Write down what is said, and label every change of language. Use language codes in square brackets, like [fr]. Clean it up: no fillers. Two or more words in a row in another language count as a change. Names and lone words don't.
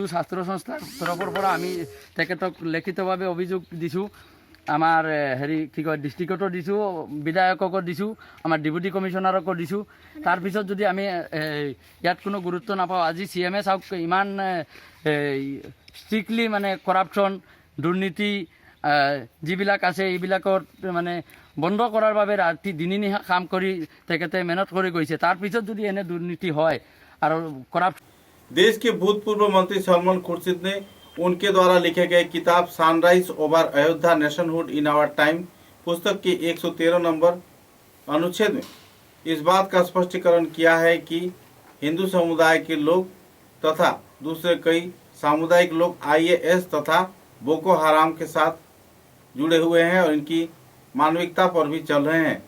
[as] ছাত্ৰ সংস্থাৰ তৰফৰ পৰা আমি তেখেতক লিখিতভাৱে অভিযোগ দিছোঁ আমাৰ হেৰি কি কয় ডিষ্ট্ৰিক্টতো দিছোঁ বিধায়ককো দিছোঁ আমাৰ ডেপুটি কমিশ্যনাৰকো দিছোঁ তাৰপিছত যদি আমি ইয়াত কোনো গুৰুত্ব নাপাওঁ আজি CMে চাওক ইমান ষ্ট্ৰিক্টলি মানে কৰাপশ্যন দুৰ্নীতি যিবিলাক আছে এইবিলাকৰ মানে বন্ধ কৰাৰ বাবে ৰাতি দিনে কাম কৰি তেখেতে মেহনত কৰি গৈছে তাৰপিছত যদি এনে দুৰ্নীতি হয় আৰু কৰাপশ্যন [hi] देश के भूतपूर्व मंत्री सलमान खुर्शीद ने उनके द्वारा लिखे गए किताब सनराइज ओवर अयोध्या नेशनहुड इन आवर टाइम पुस्तक के 113 नंबर अनुच्छेद में इस बात का स्पष्टीकरण किया है कि हिंदू समुदाय के लोग तथा दूसरे कई सामुदायिक लोग IAS तथा बोको हराम के साथ जुड़े हुए हैं और इनकी मानविकता पर भी चल रहे हैं।